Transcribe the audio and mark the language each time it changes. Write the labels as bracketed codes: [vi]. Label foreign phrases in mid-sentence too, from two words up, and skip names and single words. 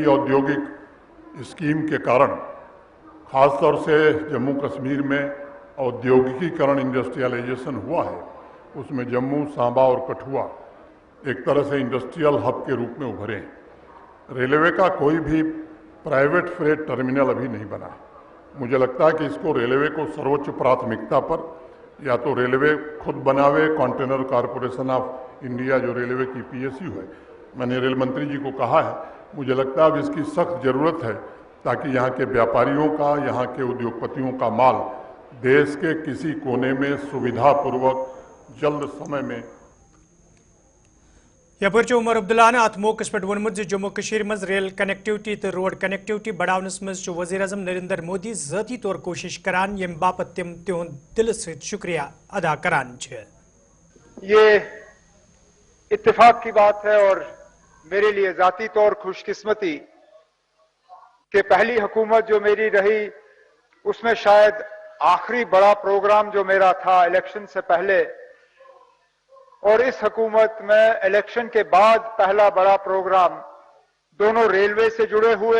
[hi] औद्योगिक स्कीम के कारण खास तौर से जम्मू कश्मीर में औद्योगिकीकरण इंडस्ट्रियलाइज़ेशन हुआ है इस में जम्मू सांबा और कठुआ एक तरह से इंडस्ट्रियल हब के रूप में उभरे हैं रेलवे का कोई भी प्राइवेट फ्रेट टर्मिनल अभी नहीं बना मुझे लगता है कि इस को रेलवे को सर्वोच्च प्राथमिकता पर या तो रेलवे खुद बनावे, कंटेनर कॉरपोरेशन ऑफ इंडिया जो रेलवे की PSU है। मैंने रेल मंत्री जी को कहा है, मुझे लगता है अब इसकी सख्त ज़रूरत है ताकि यहाँ के व्यापारियों का, यहाँ के उद्योगपतियों का माल देश के किसी कोने में सुविधापूर्वक जल्द समय में। [ks] यपर उमर अब्दुल्ला ने अत मौके पे वोनमुत जम्मू कश्मीर मज रेल कनेक्टिविटी तो रोड कनेक्टिविटी बढ़ावनस मज वज़ीर आज़म नरेंद्र मोदी ज़ाती तौर कोशिश करान यम बापत तिम तिहुंद दिल से शुक्रिया अदा करान छे। [hi] ये इत्तेफाक की बात है और मेरे लिए ज़ाती तौर खुशकिस्मती कि पहली हुकूमत जो मेरी रही उसमें शायद आखिरी बड़ा प्रोग्राम जो मेरा था इलेक्शन से पहले, और इस हुकूमत में इलेक्शन के बाद पहला बड़ा प्रोग्राम दोनों रेलवे से जुड़े हुए।